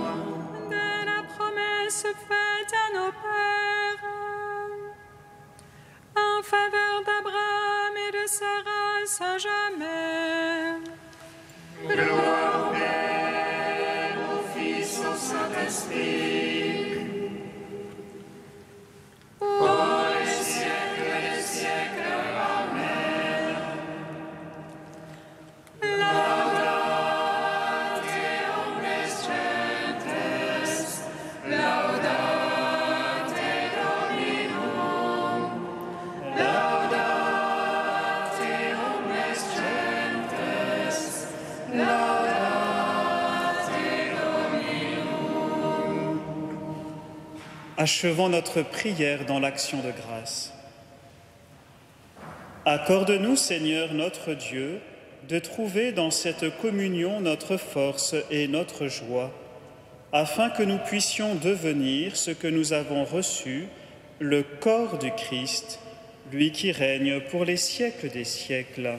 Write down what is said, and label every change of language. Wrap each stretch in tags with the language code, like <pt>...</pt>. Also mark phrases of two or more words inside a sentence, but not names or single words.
<fr>De la promesse faite à nos pères, en faveur d'Abraham et de sa race à jamais. Gloire au Père, au Fils, au Saint-Esprit. Pour les siècles des siècles. Amen.</fr> <la>Laudate omnes gentes, laudate Dominum, laudate omnes gentes, laudate Dominum.</la> <fr>Achevons notre prière dans l'action de grâce. Accorde-nous, Seigneur notre Dieu, de trouver dans cette communion notre force et notre joie, afin que nous puissions devenir ce que nous avons reçu, le corps du Christ, lui qui règne pour les siècles des siècles.</fr>